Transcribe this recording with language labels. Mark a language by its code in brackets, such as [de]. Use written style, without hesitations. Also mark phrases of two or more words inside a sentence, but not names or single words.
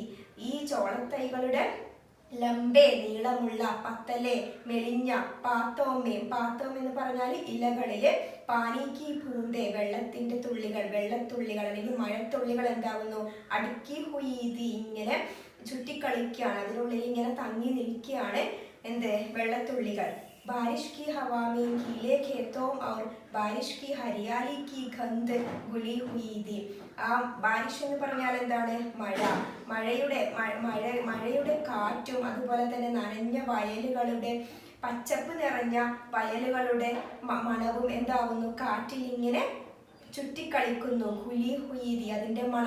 [ml] ഈ ചോളത്തൈകളുടെ ലംബേ നീളമുള്ള, പത്തലെ മെലിഞ്ഞ, [hi] पत्तों में, पत्तों [ml] എന്ന് പറഞ്ഞാൽ ഇലകളില്, [hi] पानी की बूँदें [ml] വെള്ളത്തിന്റെ തുള്ളികൾ, വെള്ളത്തുള്ളികൾ അല്ലെങ്കിൽ മഴത്തുള്ളികൾ എന്താകുന്നു? [hi] अटकी हुई थीं, [ml] ഇങ്ങനെ ചുറ്റിക്കളിക്കുകയാണ്, അതിനുള്ളിൽ ഇങ്ങനെ തങ്ങി നിൽക്കുകയാണ് എന്ത്? വെള്ളത്തുള്ളികൾ. [hi] ബാരിഷ് की हवा में गीले खेतों और बारिश की हरियाली की गंध घुली हुई थी. [ml] ആ ബാരിഷ് എന്ന് പറഞ്ഞാൽ എന്താണ്? മഴ. മഴയുടെ കാറ്റും അതുപോലെ തന്നെ നനഞ്ഞ വയലുകളുടെ, പച്ചപ്പ് നിറഞ്ഞ വയലുകളുടെ മണവും എന്താവുന്നു? കാറ്റിൽ ഇങ്ങനെ ചുറ്റിക്കളിക്കുന്നു. [hi] घुली हुई थी, [ml] അതിന്റെ മണം.